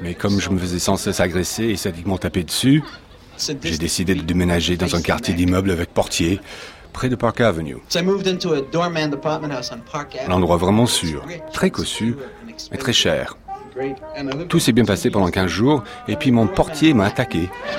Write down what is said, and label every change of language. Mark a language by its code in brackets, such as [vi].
[fr] Mais comme je me faisais sans cesse agresser et sadiquement taper dessus, j'ai décidé de déménager dans un quartier d'immeubles avec portier, près de Park Avenue. [en] So I moved into a doorman apartment house on Park Avenue. [fr] L'endroit vraiment sûr, très cossu, mais très cher. Tout s'est bien passé pendant 15 jours, et puis mon portier m'a attaqué.